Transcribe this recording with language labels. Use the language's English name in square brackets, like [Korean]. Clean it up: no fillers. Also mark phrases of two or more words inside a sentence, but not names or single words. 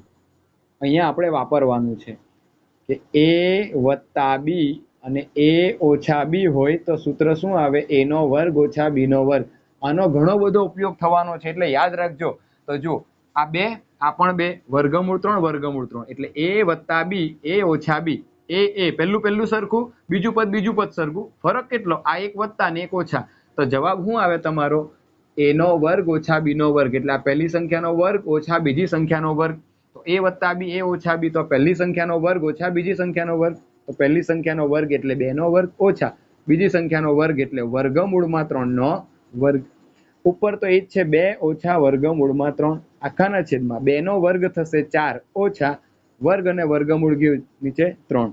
[Gujarati] અહીંયા આપણે વાપરવાનું છે કે a + b અને a - b હોય તો સૂત્ર શું આવે? a² - b². આનો ઘણો બધો ઉપયોગ થવાનો છે એટલે યાદ રાખજો. તો જો આ 2, આ પણ 2, √3 એટલે a + b, a - b. પહેલું સરખું, બીજું પદ સરખું. ફરક કેટલો? આ એક વત્તા ને એક ઓછા. તો જવાબ શું આવે તમારો? a² - b². એટલે આ પહેલી સંખ્યાનો વર્ગ ઓછા બીજી સંખ્યાનો વર્ગ. તો a + b, a - b તો પહેલી સંખ્યાનો વર્ગ ઓછા બીજી સંખ્યાનો વર્ગ. તો પહેલી સંખ્યાનો વર્ગ એટલે 2² ઓછા બીજી સંખ્યાનો વર્ગ એટલે √3 ઉપર તો એ જ છે 2 - √3 આખાના છેદમાં 2² થશે 4 ઓછા વર્ગ અને વર્ગમૂળ ગયું નીચે 3.